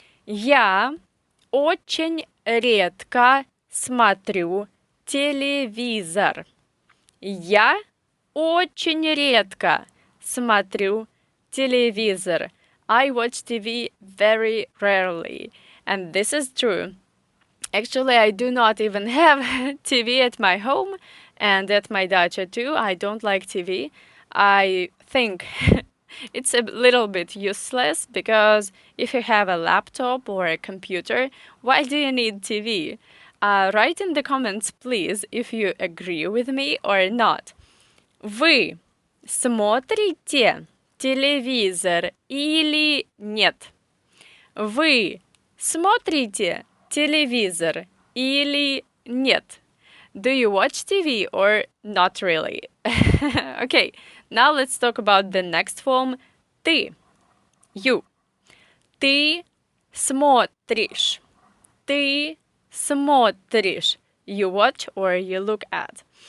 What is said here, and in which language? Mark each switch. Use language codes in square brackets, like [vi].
[ru] Я очень редко смотрю телевизор. Я очень редко смотрю телевизор. [en] I watch TV very rarely. And this is true. Actually, I do not even have TV at my home and at my dacha too. I don't like TV. I think it's a little bit useless because if you have a laptop or a computer, why do you need TV? Write in the comments, please, if you agree with me or not. [ru] Вы смотрите телевизор или нет? Вы смотрите телевизор или нет? [en] Do you watch TV or not really? Okay, now let's talk about the next form. [ru] Ты. [en] You. [ru] Ты смотришь. Ты смотришь. [en] You watch or you look at.